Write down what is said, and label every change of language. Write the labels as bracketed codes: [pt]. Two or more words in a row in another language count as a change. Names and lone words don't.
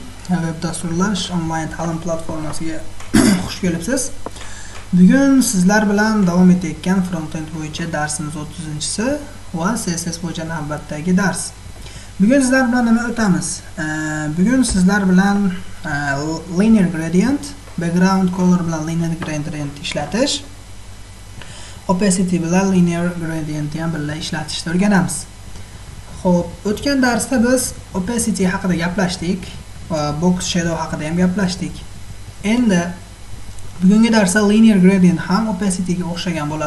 [uz] Web dasturlash onlayn ta'lim platformasiga xush kelibsiz. Bugun sizlar bilan davom etayotgan frontend bo'yicha darsimiz 30-si va CSS bo'yicha navbatdagi dars. Bugun sizlar bilan nima o'tamiz? Bugun sizlar bilan [en] linear gradient, background color [uz] bilan [en] linear gradient [uz] ishlatish, opacity bilan [en] linear gradient [uz] ham birga ishlatishni o'rganamiz. Xo'p, o'tgan darsda biz opacity haqida gaplashdik va [en] box shadow [uz] haqida ham gaplashdik. Endi bugungi darsda [en] linear gradient [uz] ham opacity ga o'xshagan bo'ladi.